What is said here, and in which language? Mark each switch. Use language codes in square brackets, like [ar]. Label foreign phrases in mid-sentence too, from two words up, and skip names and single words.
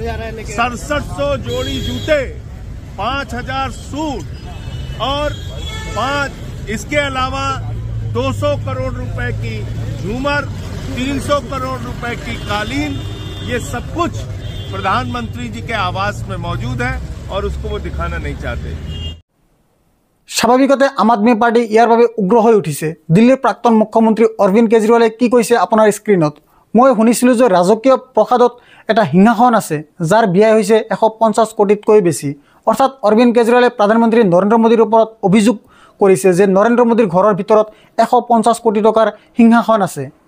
[hi] 6700 जोड़ी जूते, 5000 सूट और इसके अलावा 200 करोड़ रुपए की झूमर, 300 करोड़ रुपए की कालीन, ये सब कुछ प्रधानमंत्री जी के आवास में मौजूद है और उसको वो दिखाना नहीं चाहते। [as] স্বাভাৱিকতে আম আদমি পাৰ্টি ইয়াৰ বাবে উগ্ৰ হৈ উঠিছে। দিল্লীৰ প্ৰাক্তন মুখ্যমন্ত্ৰী অৰবিন্দ কেজৰিৱালে কি কৈছে আপোনাৰ স্ক্ৰীণত? মই শুনিছিলোঁ যে ৰাজকীয় প্ৰসাদত এটা সিংহাসন আছে যাৰ ব্যয় হৈছে 150 কোটিতকৈ বেছি। অৰ্থাৎ অৰবিন্দ কেজৰিৱালে প্ৰধানমন্ত্ৰী নৰেন্দ্ৰ মোদীৰ ওপৰত অভিযোগ কৰিছে যে নৰেন্দ্ৰ মোদীৰ ঘৰৰ ভিতৰত 150 কোটি টকাৰ সিংহাসন আছে।